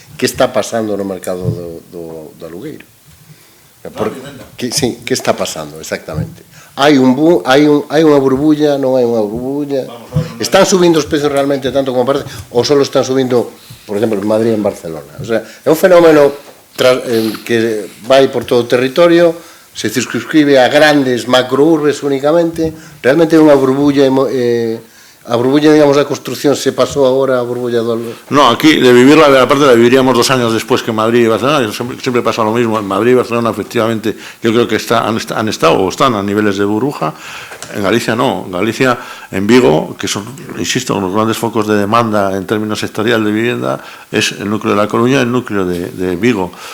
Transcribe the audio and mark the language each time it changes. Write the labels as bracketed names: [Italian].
[Galician] Que está pasando no mercado do alugueiro? Sí, que está pasando, exactamente? Hai unha burbulla, non hai unha burbulla? Están subindo os precios realmente tanto como parece, ou só están subindo, por exemplo, en Madrid e en Barcelona? O sea, é un fenómeno que vai por todo o territorio, se circunscribe a grandes macrourbes únicamente, realmente é unha burbulla, a burbulla, digamos, da construcción se pasou agora a burbulla do... [Spanish] No, aquí de vivirla, aparte la viviríamos 2 años después que Madrid y Barcelona, siempre pasa lo mismo. En Madrid y Barcelona, efectivamente, yo creo que han estado o están a niveles de burbuja. En Galicia no. En Galicia, en Vigo, que son, insisto, los grandes focos de demanda en términos sectorial de vivienda, es el núcleo de La Coruña y el núcleo de Vigo.